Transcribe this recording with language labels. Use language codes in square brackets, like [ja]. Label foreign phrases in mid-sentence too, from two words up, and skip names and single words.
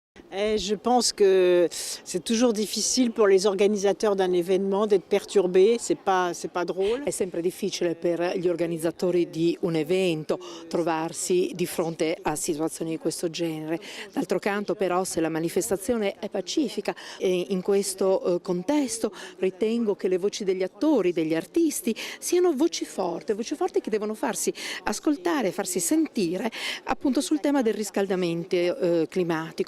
[fr] Je pense que c'est toujours difficile pour les organisateurs d'un événement d'être perturbés, c'est pas drôle. [it] È sempre difficile per gli organizzatori di un evento trovarsi di fronte a situazioni di questo genere. D'altro canto però se la manifestazione è pacifica e in questo contesto ritengo che le voci degli attori, degli artisti siano voci forti che devono farsi ascoltare, farsi sentire appunto sul tema del riscaldamento climatico.